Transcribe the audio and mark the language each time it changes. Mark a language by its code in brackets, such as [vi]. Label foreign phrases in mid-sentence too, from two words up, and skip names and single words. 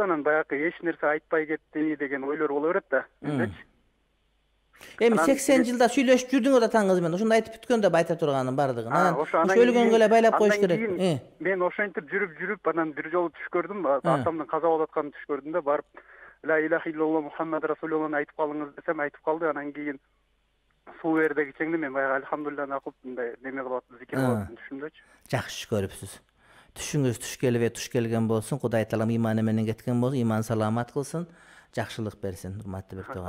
[ky] Анан баягы эч нерсе айтпай кетти деген ойлор боло берет да. Эми 80 жылда сүйлөшүп жүрдүңөр атаңыз менен. Ошондо айтып бүткөндө айта турганын бардыгын. Анан өлгөнгө эле байлап коюш керек. Мен ошентип жүрүп, анан бир жолу түш көрдүм. Атамдын каза болуп атканын түш көрдүм да, барып [ar] لا إله إلا الله محمد [ky] расулуллахны айтып калыңыз десем, айтып калды. Анан кийин суу берди кичеңди, мен баягы альхамдулиллахны окуп мындай неме кылып атып, зикир кылып атып түшүмдөчү. Жакшы көрүпсүз. Түшүңүз түш келген болсун. Кудай таалам иманы менен кеткен болсун, иман саламат кылсын. Жакшылык берсин, урматтуу бир тууган.